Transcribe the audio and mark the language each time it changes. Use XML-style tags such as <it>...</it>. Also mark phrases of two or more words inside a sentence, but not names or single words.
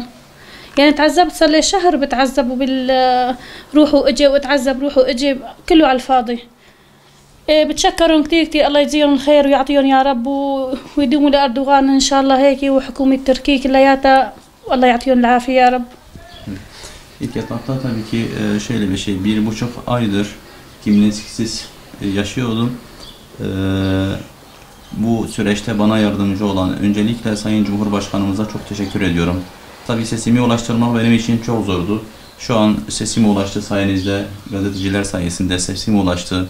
<ar>يعني تعذبت صار لي شهر بتعذب روح واجي واتعذب روح واجي كله على الفاضي. بتشكرهم كثير الله يجزيهم الخير ويعطيهم يا رب ويدوموا لأردوغان ان شاء الله هيك وحكومة تركيا كلياتها والله يعطيهم العافية يا رب.</ar> <tr>İlk etapta tabii ki şöyle bir şey, 1,5 aydır kimliksiz yaşıyordum. Bu süreçte bana yardımcı olan öncelikle Sayın Cumhurbaşkanımıza çok teşekkür ediyorum. Tabii sesimi ulaştırmak benim için çok zordu. Şu an sesim ulaştı sayenizde, gazeteciler sayesinde sesim ulaştı.</tr>